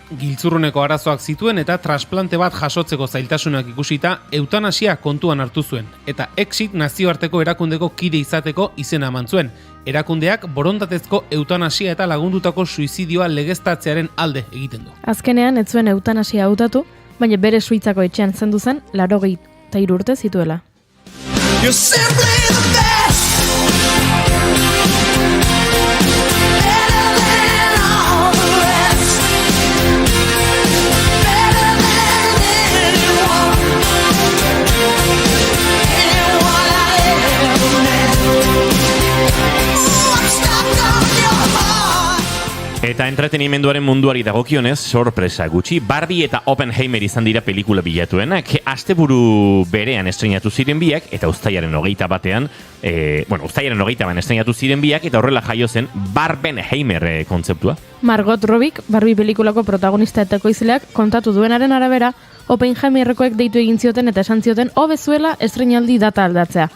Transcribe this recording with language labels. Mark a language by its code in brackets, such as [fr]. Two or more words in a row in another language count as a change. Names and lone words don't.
[eu] Giltzurruneko arazoak zituen eta trasplante bat jasotzeko zailtasunak ikusita eutanasia kontuan hartu zuen eta Exit nazioarteko erakundeko kide izateko izena eman zuen. Erakundeak borondatezko eutanasia eta lagundutako suizidioa legeztatzearen alde egiten du. Azkenean ez zuen eutanasia hautatu, baina bere Suitzako etxean zendu zen 83 urte zituela. [en] You're simply the best. Better than all the rest. Better than anyone. Anyone I ever met. Ooh, I'm stuck on your heart. [eu] Eta entretenimenduaren munduari dagokionez, sorpresa gutxi, Barbie eta Oppenheimer izan dira pelikula bilatuenak, asteburu berean estreinatu ziren biak, eta uztailaren 21 estreinatu ziren biak, eta horrela jaio zen Barbenheimer kontzeptua. Margot Robbik, Barbie pelikulako protagonista eta ekoizleak kontatu duenaren arabera, Oppenheimerrekoek deitu egin zioten eta esan zioten hobezuela estreinaldi data aldatzea.